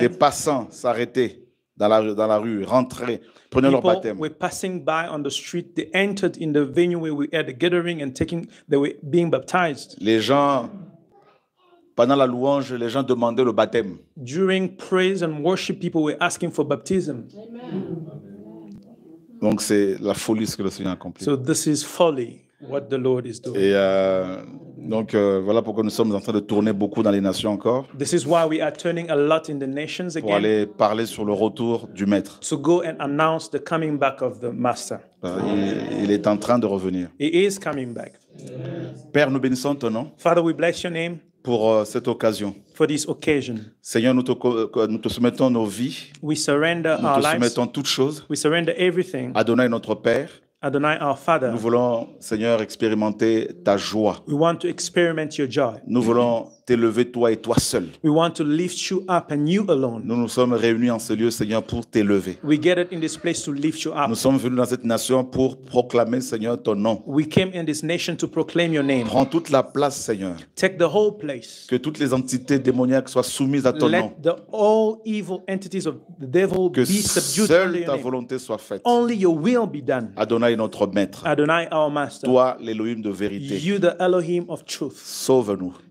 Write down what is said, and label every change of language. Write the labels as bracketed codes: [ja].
[fr] Des passants s'arrêtaient dans la rue, rentraient, prenaient leur baptême. [en] People were passing by on the street. They entered in the venue where we had the gathering and they were being baptized. [fr] Les gens, pendant la louange, les gens demandaient le baptême. [en] During praise and worship, people were asking for baptism. [fr] Donc c'est la folie ce que le Seigneur accomplit. [en] So this is folly. What the Lord is doing. [fr] Et donc voilà pourquoi nous sommes en train de tourner beaucoup dans les nations encore. [en] This is why we are turning a lot in the nations again. [fr] Pour aller parler sur le retour du maître. [en] To go and announce the coming back of the master. [fr] Il est en train de revenir. [en] He is coming back. [fr] Père, nous bénissons ton nom. [en] Father, we bless your name. [fr] Pour cette occasion. [en] For this occasion. [fr] Seigneur, nous te soumettons nos vies. [en] We surrender our lives. [fr] Nous te soumettons toutes choses. [en] We surrender everything. [fr] Adonai, notre Père. [en] Adonai, our Father. [fr] Nous voulons, Seigneur, expérimenter ta joie. [en] We want to experiment your joy. [fr] Nous voulons t'élever toi et toi seul. [en] We want to lift you up and you alone. [fr] Nous nous sommes réunis en ce lieu, Seigneur, pour t'élever. [en] We gathered in this place to lift you up. [fr] Nous sommes venus dans cette nation pour proclamer, Seigneur, ton nom. [en] We came in this nation to proclaim your name. [fr] Prends toute la place, Seigneur. [en] Take the whole place. [fr] Que toutes les entités démoniaques soient soumises à ton nom. [en] Let all evil entities of the devil [fr] que [en] be subdued [fr] seule [en] under [fr] ta [en] your name. [fr] volonté soit faite. [en] Only your will be done. [fr] Adonai, notre maître. [en] Adonai, our master. [fr] Toi, l'Élohim de vérité. [en] You, the Elohim of truth. [fr] Sauve-nous.